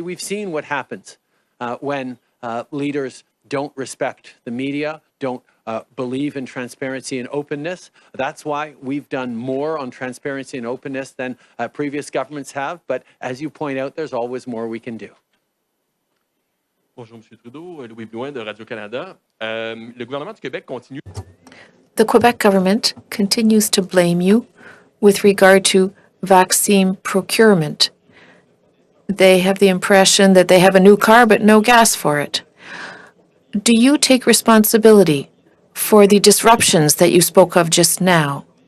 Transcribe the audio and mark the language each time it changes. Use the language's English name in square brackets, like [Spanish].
[English] We've seen what happens when leaders don't respect the media, don't believe in transparency and openness. That's why we've done more on transparency and openness than previous governments have. But as you point out, there's always more we can do. [French] Bonjour, M. Trudeau. Louis Blouin de Radio-Canada. Le gouvernement du Québec continue. [English] The Quebec government continues to blame you with regard to vaccine procurement. They have the impression that they have a new car but no gas for it. Do you take responsibility for the disruptions that you spoke of just now?